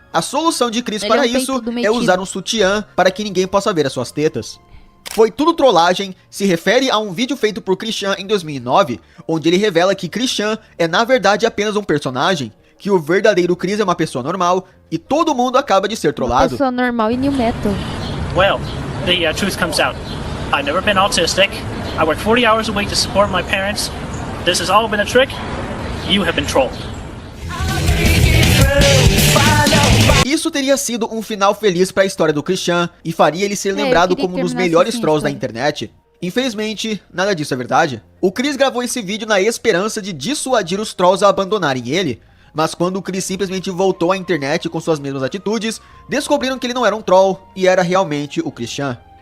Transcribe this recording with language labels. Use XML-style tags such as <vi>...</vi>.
<pt>A solução de Chris para isso é usar um sutiã para que ninguém possa ver as suas tetas. Foi tudo trollagem, se refere a um vídeo feito por Christian em 2009, onde ele revela que Christian é na verdade apenas um personagem, que o verdadeiro Chris é uma pessoa normal e todo mundo acaba de ser trollado. Uma pessoa normal e new metal.</pt> <en>Well, the truth comes out. I've never been autistic. I work 40 hours a week to support my parents. This has all been a trick. You have been trolled.</en> <pt>Isso teria sido um final feliz para a história do Christian e faria ele ser lembrado como um dos melhores trolls da internet. Infelizmente, nada disso é verdade. O Chris gravou esse vídeo na esperança de dissuadir os trolls a abandonarem ele, mas quando o Chris simplesmente voltou à internet com suas mesmas atitudes, descobriram que ele não era um troll e era realmente o Christian.</pt>